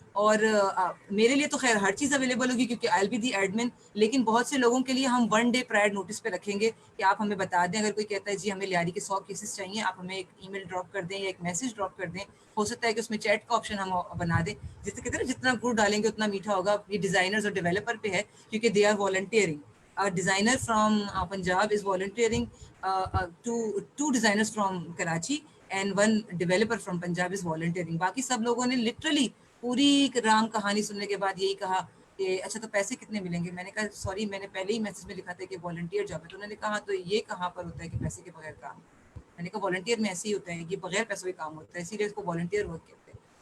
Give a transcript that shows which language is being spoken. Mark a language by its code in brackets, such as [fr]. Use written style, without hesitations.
[hi] और मेरे लिए तो खैर हर चीज़ अवेलेबल होगी क्योंकि [en] I will be the admin, [hi] लेकिन बहुत से लोगों के लिए हम 1 डे प्रायर नोटिस पे रखेंगे कि आप हमें बता दें. अगर कोई कहता है जी हमें लियारी के 100 केसेस चाहिए, आप हमें एक ईमेल ड्रॉप कर दें या एक मैसेज ड्रॉप कर दें. हो सकता है कि उसमें चैट का ऑप्शन हम बना दें. जिससे कहते हैं जितना गुड़ डालेंगे उतना मीठा होगा. ये डिज़ाइनर्स और डेवलपर पे है क्योंकि [en] They are volunteering. A designer from Punjab is volunteering, two designers from Karachi and one developer from Punjab is volunteering. [hi] बाकी सब लोगों ने literally पूरी राम कहानी सुनने के बाद यही कहा कि अच्छा तो पैसे कितने मिलेंगे. मैंने कहा सॉरी, मैंने पहले ही मैसेज में लिखा था कि वॉलंटियर जॉब है. तो उन्होंने कहा तो ये कहाँ पर होता है कि पैसे के बगैर काम. मैंने कहा वॉलंटियर में ऐसे ही होता है कि बगैर पैसों के काम होता है, इसीलिए इसको वॉलंटियर वर्क कहते हैं.